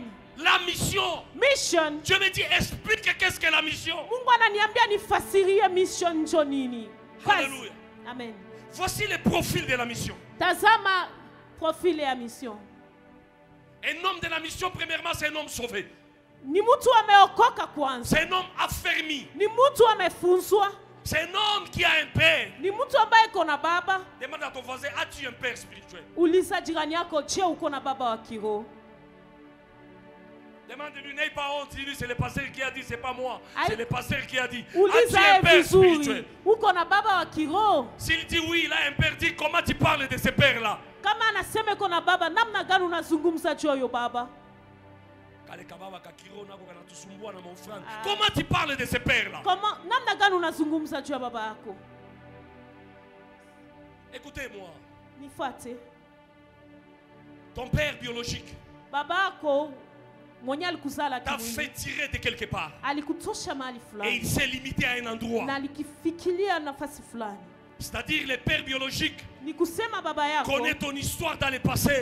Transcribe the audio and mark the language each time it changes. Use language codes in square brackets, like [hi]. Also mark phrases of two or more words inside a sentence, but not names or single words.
[fr] La mission. Dieu me dit, explique qu'est-ce que la mission. Alléluia. Amen. Voici le profil de la mission. [sw] Tazama profil ya mission. [fr] Un homme de la mission, premièrement, c'est un homme sauvé. [sw] Ni mtu ameokoka kwanza. [fr] C'est un homme affermi. [sw] Ni mtu amefunzwa. [fr] C'est un homme qui a un père. [sw] Ni mtu ambaye iko na baba. [fr] Demande à ton voisin, as-tu un père spirituel? [sw] Uliza jirani yako, je, uko na baba wa kiroho? [fr] Demande-lui, n'aie pas honte, dis-lui, c'est le pasteur qui a dit, c'est pas moi. C'est le pasteur qui a dit. As-tu un père spirituel? [sw] Uko na baba wa kiroho? [fr] S'il dit oui, il a un père, dit comment tu parles de ce père-là? [sw] Kama anasema uko na baba, namna gani unazungumza juu ya baba? [fr] Comment tu parles de ce père-là? [sw] Namna gani unazungumza juu ya baba yako? [fr] Écoutez-moi. [sw] Nifuate. [fr] Ton père biologique [sw] babako [fr] t'a fait tirer de quelque part. Et il s'est limité à un endroit. C'est-à-dire le père biologique connaît ton histoire dans le passé.